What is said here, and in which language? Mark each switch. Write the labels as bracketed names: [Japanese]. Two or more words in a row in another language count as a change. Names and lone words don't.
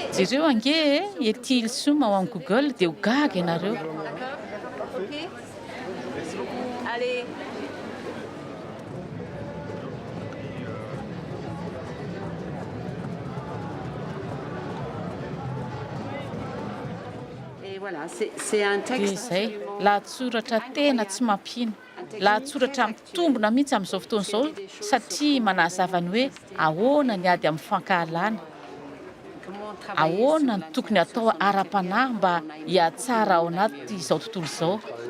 [Malagasy] Jereo ange ety Ilsoma ao amin'ny Google dia ho gaga ianareo. [French] Ok. Allez. Et voilà, c'est un texte. [Malagasy] Izay lahatsoratra tena tsy mampino lahatsoratra mitombona mihitsy amin'izao fotoana izao satria manazava ny hoe ahoana ny ady amin'ny fankahalana ahoana ny tokony atao ara-panahy mba hiatsara ao anaty izao tontolo izao.